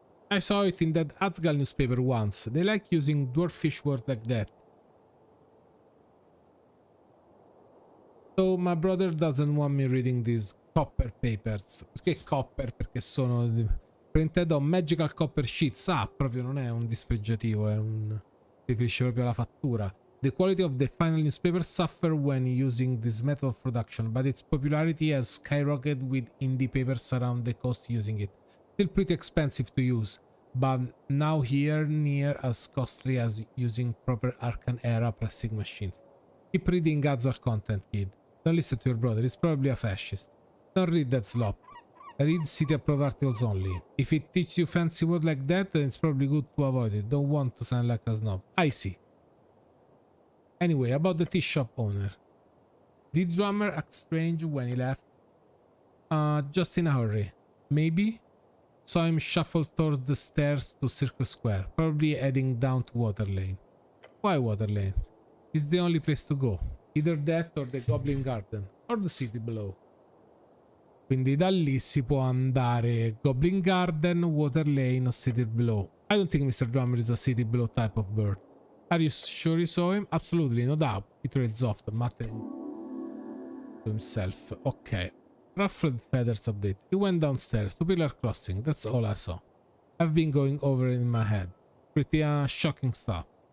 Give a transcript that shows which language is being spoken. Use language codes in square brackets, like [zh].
[en] I saw it in that Asgal newspaper once. They like using dwarfish words like that. So my brother doesn't want me reading these copper papers. [it] Perché [en] copper? [it] Perché sono [en] printed on magical copper sheets. [it] Ah, proprio non è un dispregiativo, è un... riferisce proprio alla fattura. [en] The quality of the final newspaper suffered when using this method of production, but its popularity has skyrocketed with indie papers around the coast using it. Still pretty expensive to use, but now here near as costly as using proper Arcan era pressing machines. Keep reading Gazar content, kid. Don't listen to your brother, he's probably a fascist. Don't read that slop. Read City Approved articles only. If it teaches you fancy words like that, then it's probably good to avoid it. Don't want to sound like a snob. I see. Anyway, about the tea shop owner. Did drummer act strange when he left? Just in a hurry. Maybe? Saw him shuffle towards the stairs to Circle Square, probably heading down to Water Lane. Why Water Lane? It's the only place to go. Either that or the Goblin Garden, or the city below. [it] Quindi da lì si può andare Goblin Garden, Water Lane o City Below. [en] I don't think Mr. Drummer is a City Below type of bird. Are you sure you saw him? Absolutely, no doubt. He trails off, muttering to himself. Okay. Ruffled feathers update. He went downstairs to Pillar Crossing. That's all I saw. I've been going over it in my head. Pretty shocking stuff.